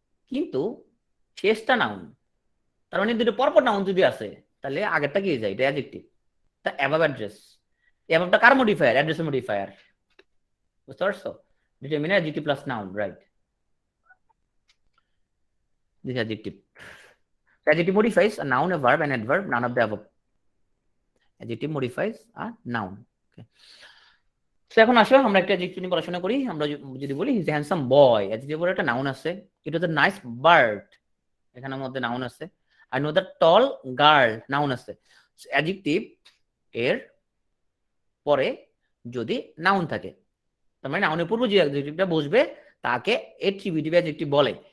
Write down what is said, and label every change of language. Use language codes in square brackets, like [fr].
[bn] কিন্তু শেষটা নাউন, তার মানে দুটো পরপর নাউন যদি আছে তাহলে আগেরটা কি যায়, এটা অ্যাডজেক্টিভ। তা অ্যাবাভ অ্যাড্রেস, অ্যাবাভটা কার মডিফায়ার? অ্যাড্রেসের মডিফায়ার, বুঝতে পারছো? Determine adjective plus noun, right? [en] This adjective, adjective modifies a noun, a verb, an adverb, none of the above. Adjective modifies a noun. Okay. [bn] So এখন আসো আমরা একটা adjective নিয়ে পড়াশোনা করি। আমরা যদি বলি [en] he is handsome boy, [bn] adjective পরে একটা নাউন আছে। [en] it was a nice bird, [bn] এখানের মধ্যে নাউন আছে। [en] I know the tall girl, [bn] noun আছে। অ্যাডজেক্টিভ এর পরে যদি নাউন থাকে, তার মানে নাউনের পূর্ব যে অ্যাডজেক্টিভটা বসবে তাকে এট্রিবিউটিভ অ্যাডজেক্টিভ বলে।